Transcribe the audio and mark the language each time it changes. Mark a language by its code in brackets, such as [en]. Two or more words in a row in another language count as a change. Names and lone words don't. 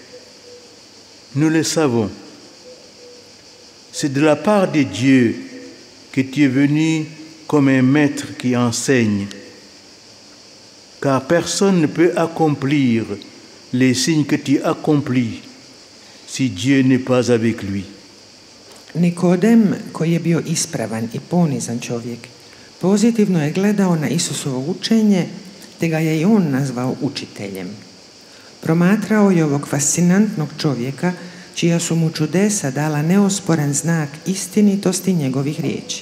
[fr] Nous le savons, c'est de la part de Dieu que tu es venu comme un maître qui enseigne, car personne ne peut accomplir les signes que tu accomplis si Dieu n'est pas avec lui. [hr] Nikodem, koji je bio ispravan i ponizan čovjek, pozitivno je gledao na Isusovo učenje, te ga je i on nazvao učiteljem. Promatrao je ovog fascinantnog čovjeka, čija su mu čudesa dala neosporan znak istinitosti njegovih riječi.